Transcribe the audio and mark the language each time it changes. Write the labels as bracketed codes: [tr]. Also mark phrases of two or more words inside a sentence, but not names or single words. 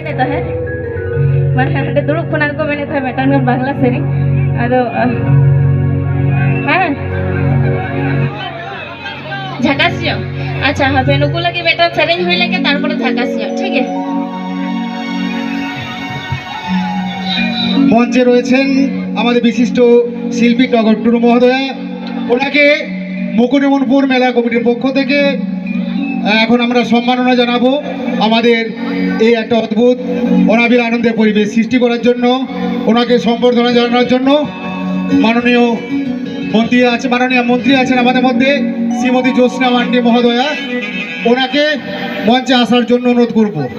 [sat] ता है माने हंडे दुड़ुब खना को मेने था मेटान बांग्ला सेरी आदो हाँ झाकासियो अच्छा हापे नुकु लगे बेटा सेरेंज हुई लगे तारपरे झाकासियो [hi] ठीक है [bn] মঞ্চে রয়েছেন আমাদের বিশিষ্ট শিল্পী টগর টুডু মহোদয়া ওনাকে মুকুটমণিপুর মেলা কমিটির পক্ষ থেকে এখন আমরা সম্মাননা জানাবো আমাদের এই একটা অদ্ভুত অনাবিল আনন্দের পরিবেশ সৃষ্টি করার জন্য ওনাকে সম্বর্ধনা জানানোর জন্য মাননীয় মন্ত্রী আছেন আমাদের মধ্যে শ্রীমতী জ্যোৎস্না মান্ডি মহোদয়া ওনাকে মঞ্চে আসার জন্য অনুরোধ করব